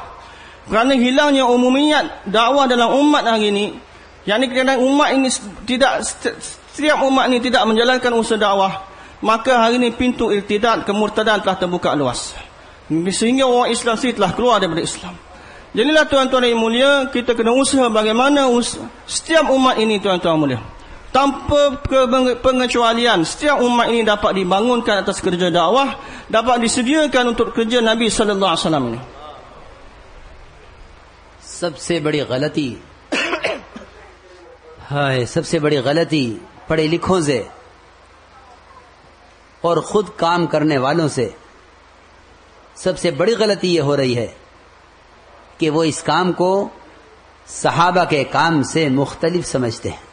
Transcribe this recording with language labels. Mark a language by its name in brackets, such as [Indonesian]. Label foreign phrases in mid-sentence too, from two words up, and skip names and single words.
[Malay] Kerana hilangnya umumiyat dakwah dalam umat hari ni, yang ni kerana umat ini setiap umat ini tidak menjalankan usaha dakwah, maka hari ini pintu irtidad, kemurtadan telah terbuka luas, sehingga orang Islam sendiri telah keluar daripada Islam. Jadilah tuan-tuan yang mulia, kita kena usaha bagaimana setiap umat ini, tuan-tuan mulia, tanpa pengecualian, setiap umat ini dapat dibangunkan atas kerja dakwah, dapat disediakan untuk kerja Nabi [Arabic] صلى الله عليه وسلم [Malay] ini. [Hindi] सबसे बड़ी गलती पढ़े लिखों से और खुद काम करने वालों से सबसे बड़ी गलती ये हो रही है कि वो इस काम को सहाबा के काम से मुख्तलिफ समझते हैं।